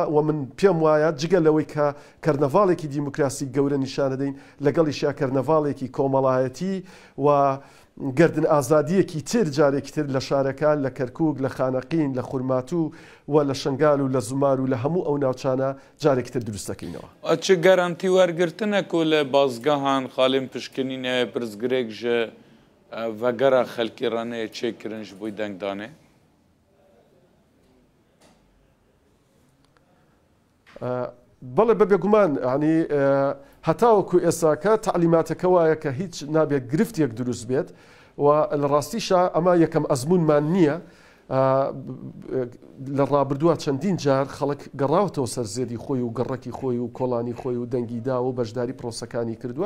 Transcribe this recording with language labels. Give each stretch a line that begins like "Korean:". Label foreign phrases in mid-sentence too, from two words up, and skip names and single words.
Central Kurdish: و من پێم وایە جگە لەوەی کە کەرنەڤاڵێکی دیموکراسی گەورە نیشانەدەین لەگەڵیشیا کەرنەڤاڵێکی کۆمەڵایەتی و گردن ئازادیەکی تر جارێکی تر لە شارەکان لە کەرکووک لە خانەقین لە خورماتوو و لە شنگال و لە زومار و لە هەموو ئەو ناوچانە جارێکی تر دروستەکەینەوە.
Kurdish: چ گەرانتی وەرگرتنە و لە بازگەهان خاڵێن پشکنینە پرزگرێک ژە vegera xelkî raneyê çêkirin ji bo dengdanê?
Central Kurdish: بەڵێ بەبێ گومان ینی هەتاوەکو ئێساکە تعلیماتەکە وایە کە هیچ نابێت گرفتێک دروست بێت و لە ڕاستیشە ئەمە یەکەم ئەزمونمان نییە. لە ڕابردووە چەندین جار خەڵک گەڕاوەتەوە سەر زێدی خۆی و گەڕەکی خۆی و کۆڵانی خۆی و دەنگیدا و بەشداری پرۆسەکانی کردووە.